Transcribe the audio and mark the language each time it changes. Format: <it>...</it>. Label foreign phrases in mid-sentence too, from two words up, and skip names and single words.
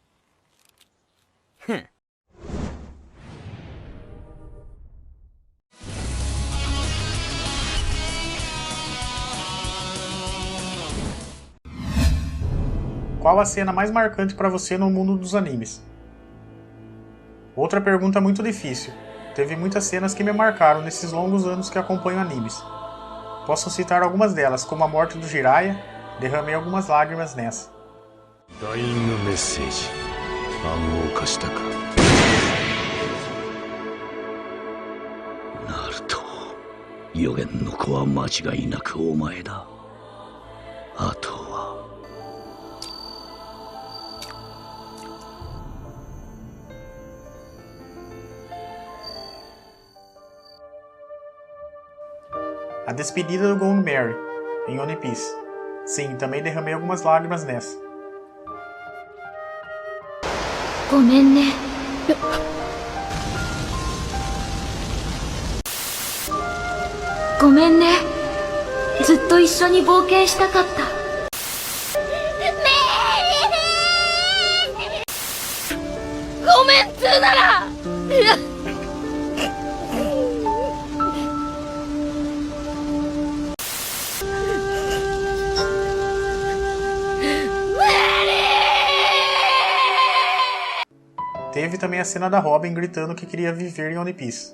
<pt>Qual a cena mais marcante para você no mundo dos animes? Outra pergunta muito difícil. Teve muitas cenas que me marcaram nesses longos anos que acompanho animes. Posso citar algumas delas, como a morte do Jiraiya, derramei algumas lágrimas nessa.</pt> <ja>ダイイングメッセージ暗号化したかナルト、予言の子は間違いなくお前だ。あとは</ja> <pt>A despedida do Gong Mary, em One Piece. Sim, também derramei algumas lágrimas nessa.</pt> <ja>ごめんね。ごめんね。ずっと一緒に冒険したかった。ごめんっつうなら。</ja> <pt>Teve também a cena da Robin gritando que queria viver em One Piece.</pt>